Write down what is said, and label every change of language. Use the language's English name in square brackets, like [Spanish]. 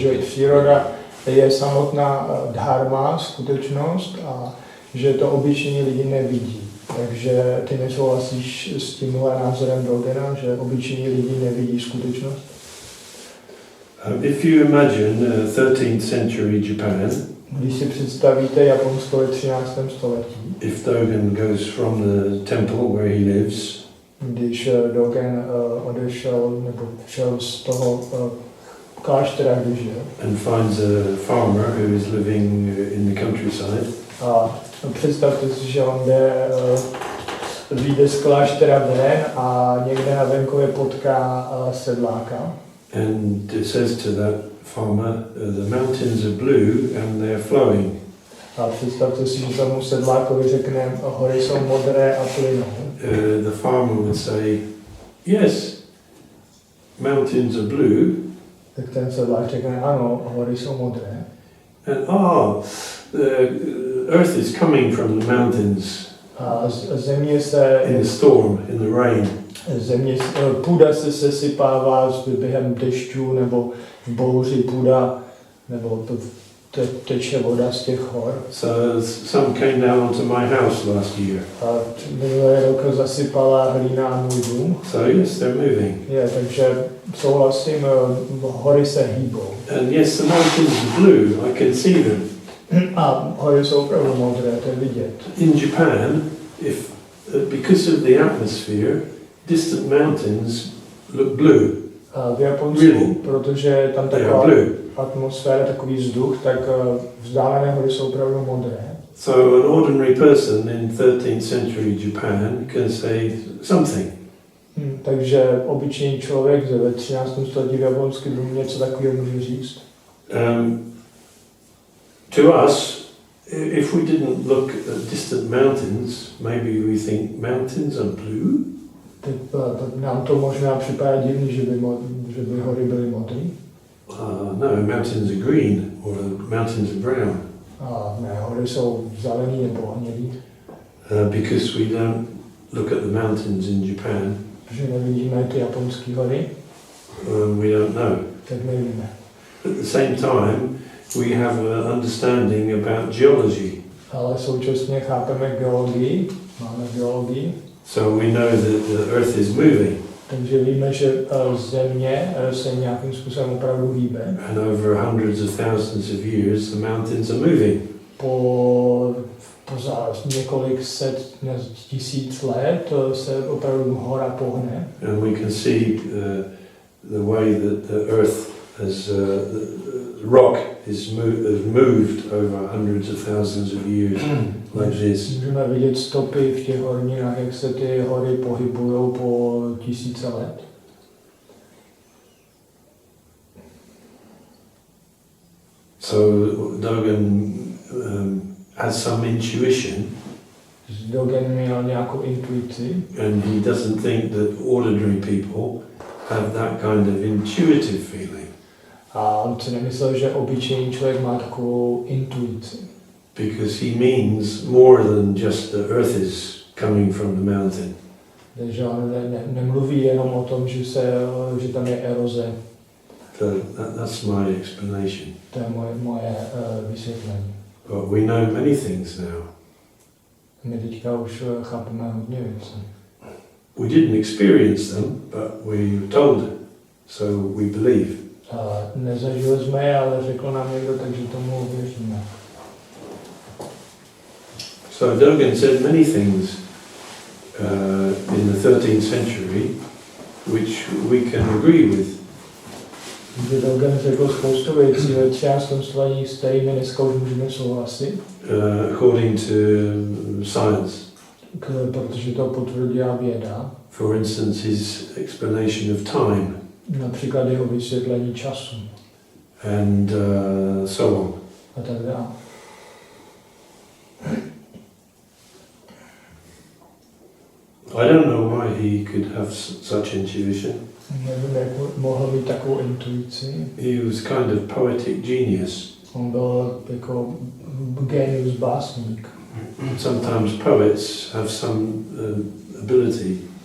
[Czech] že příroda je samotná dharma, skutečnost a že to obyčejní lidi nevidí. Takže ty nesouhlasíš s tímhle názorem Dogena, že obyčejní lidi nevidí skutečnost? [English] if you imagine 13th century Japan, [Czech] Když si představíte Japonsko ve 13. století, [English] if Dogen goes from the temple where he lives, [Czech] když Dogen odešel nebo šel z toho kláštera, kde žil, [English] and finds a farmer who is living in the countryside, [Czech] a představte si, že on vyjde z kláštera ven a někde na venkově potká sedláka. [English] and it says to that farmer, the mountains are blue and they're flowing. [Czech] A představte si, že tomu sedlákovi řekne, hory jsou modré a plynou. [English] The farmer would say, yes, mountains are blue, [Czech] Tak ten sedlák řekne, ano, hory jsou modré. [English] and the earth is coming from the mountains [Czech] A země se, [English] in the storm, in the rain. [Czech] půda se sesypává během dešťů nebo v bouři půda, nebo teče voda z těch hor. [English] So some came down onto my house last year. [Czech] A minulý rok zasypala hlína můj dům. [English] So yes, they're moving. [Czech] Takže souhlasím, hory se hýbou. [English] And yes, the mountains are blue, I can see them. [Czech] A hory jsou opravdu modré, to je vidět. [English] In Japan, because of the atmosphere, distant mountains look blue. [Czech] A v Japonsku, [English] Really? [Czech] protože je tam [English] They [Czech] taková [English] are blue. [Czech] atmosféra, takový vzduch, tak vzdálené hory jsou opravdu modré. [English] So an ordinary person in 13th century Japan can say something. [Czech] Takže obyčejný člověk ve 13. století v Japonsku něco takového může říct. [English] To us, if we didn't look at distant mountains, maybe we think mountains are blue. [Czech] Nám to možná připadá divný, že by hory byly modré. [English] No, mountains are green or mountains are brown. [Czech] A ne, hory jsou zelený nebo hnědý. [English] Because we don't look at the mountains in Japan [Czech] Protože nevidíme ty japonské hory, [English] we don't know. [Czech] tak nevíme. [English] At the same time, we have an understanding about geology. [Czech] Ale současně chápeme geologii, máme geologii, [English] So we know that the Earth is moving. [Czech] takže víme, že země se nějakým způsobem opravdu hýbe. [English] And over hundreds of thousands of years, the mountains are moving. [Czech] Po za několik set, tisíc let se opravdu hora pohne. [English] And we can see the way that the Earth has, the rock has moved over hundreds of thousands of years, like this. [Czech] Můžeme vidět stopy v těch horninách, jak se ty hory pohybují po tisíce let. [English] So Dogen has some intuition, [Czech] Dogen měl nějakou intuici [English] and he doesn't think that ordinary people have that kind of intuitive feeling, [Czech] a on si nemyslel, že obyčejný člověk má takovou intuici. [English] because he means more than just the Earth is coming from the mountain. [Czech] Takže on nemluví jenom o tom, že tam je eroze. [English] So that's my explanation. [Czech] To je moje vysvětlení. [English] But we know many things now. [Czech] My teďka už chápeme hodně věcí. [English] We didn't experience them, but we were told, so we believe. [Czech] Nezažili jsme je, ale řekl nám někdo, takže tomu věříme. [English] So Dogen said many things in the 13th century which we can agree with. [Czech] Dogen řekl spoustu věcí ve 13. století, s kterými dneska už můžeme souhlasit. [English] According to science. [Czech] Protože to potvrdila věda. [English] For instance, his explanation of time. [Czech] Například jeho vysvětlení času. [English] And so on. [Czech] A tak dále. [English] I don't know why he could have such intuition. [Czech] Nevím, jak mohl mít takovou intuici. [English] He was kind of poetic genius. [Czech] On byl jako genius básník. [English] Sometimes poets have some ability